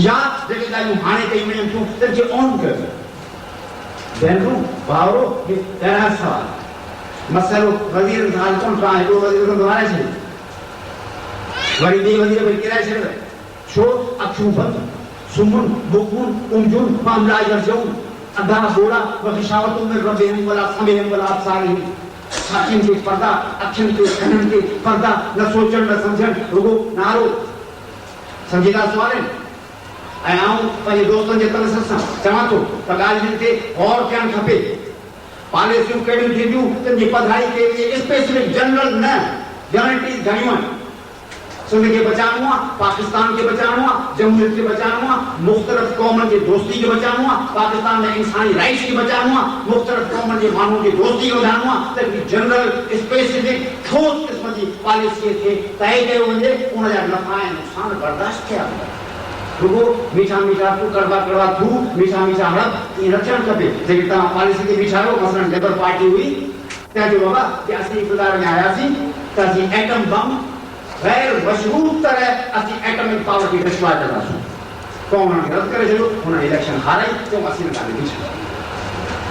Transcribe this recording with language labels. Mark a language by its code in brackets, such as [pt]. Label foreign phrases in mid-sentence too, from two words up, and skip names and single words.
[sd] या जेके ॻाल्हियूं हाणे कयूं वञनि थियूं तंहिंखे ऑन कयो। भेनरूं भाउरो, हे ॾाढा सवाल मसइलो वज़ीर सां कोन कयां, हिकिड़ो वज़ीर खे दुहाराए छॾियो, वरी ॿिए वज़ीर खे किराए छॾियो। छो? अखियूं बंदि, सुम्हनि, बुकनि, उमजुनि, मामला जूं अधा बोड़ा वखिशावतों में [ar] ربهم وعلى سمعهم وعلى أبصارهم. [sd] अखियुनि के पर्दा, अखियुनि के कननि के पर्दा, न सोचण न समझण, रुगो नारो। समझीदा सवाल आहिनि। ऐं आउं पंहिंजे दोस्तनि जे तलस सां चवां थो त ॻाल्हियुनि ते गौर करणु खपे। पॉलिसियूं कहिड़ियूं थींदियूं तुंहिंजी पढ़ाई के [en] specific general [sd] न गारंटीज़ घणियूं आहिनि। सिंध के बचाइणो आहे, पाकिस्तान के बचाइणो आहे, जमहूरियत के बचाइणो आहे, मुख़्तलिफ़ क़ौमनि जी दोस्ती के बचाइणो आहे, पाकिस्तान में इंसानी राइट्स के बचाइणो आहे, मुख़्तलिफ़ क़ौमनि जे माण्हुनि जी दोस्ती के वधाइणो आहे। त [en] general specific [sd] ठोस क़िस्म जी पॉलिसीअ खे तइ कयो वञे, उन जा नफ़ा ऐं नुक़सान बर्दाश्त कया वञनि। रुगो मीठा मीठा तू कड़वा कड़वा तू मीठा मीठा हड़प ईअं न थियणु खपे। जेकी तव्हां पॉलिसी खे बीठायो, मसलन लेबर पार्टी हुई, तंहिं चयो बाबा कि असीं इक़्तिदार में आयासीं त असीं [en] atom bomb [sd] गैर मशरूत तरह असीं [en] atomic power [sd] खे डिस्ट्रॉय कंदासीं। पोइ उन्हनि खे रद्द करे छॾियो, उन्हनि इलेक्शन हाराई, पोइ असीं न ॻाल्हि बीठी।